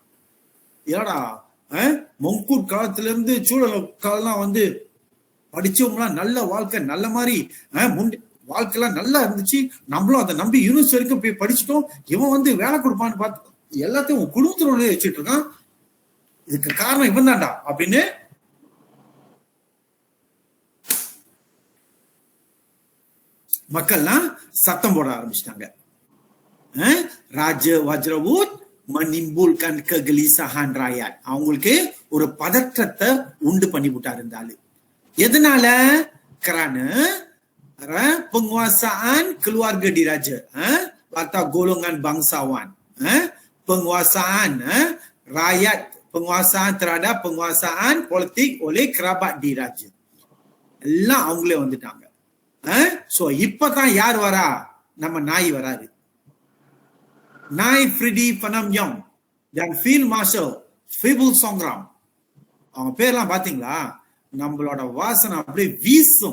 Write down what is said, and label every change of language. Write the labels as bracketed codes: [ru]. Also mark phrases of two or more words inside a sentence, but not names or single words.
[ta] ஏடா மொங்கூட் காலத்துல இருந்து சூழல் காலம் வந்து படிச்சவங்களாம் நல்ல வாழ்க்கை, நல்ல மாதிரி வாழ்க்கைலாம் நல்லா இருந்துச்சு, நம்மளும் அதை நம்பி யூனிவர்சிட்டி வரைக்கும் போய் படிச்சுட்டோம், இவன் வந்து வேலை கொடுப்பான்னு பார்த்து எல்லாத்தையும் குடும்பத்தினோட வச்சுட்டு இருக்கான், இதுக்கு காரணம் இவன் தான்டா அப்படின்னு மக்கள்லாம் சத்தம் போட ஆரம்பிச்சிட்டாங்க. [ms] Raja Wajrawut menimbulkan kegelisahan rakyat. [ta] அவங்களுக்கு ஒரு பதற்றத்தை உண்டு பண்ணி விட்டார் இந்த ஆளு. எதனால? [ms] kerana penguasaan keluarga diraja atau golongan bangsawan, penguasaan rakyat, penguasaan terhadap penguasaan politik oleh kerabat diraja, [ta] எல்லாம் அவங்களே வந்துட்டாங்க. சோ இப்பதான் யார் வரா? நம்ம நாய் வராரு. நாய் ஃப்ரிடி பனம்யம் dan Field Marshal Fibul Songram. அவங்க பேர்லாம் பாத்தீங்களா? நம்மளோட வாசனை அப்படியே வீசும்.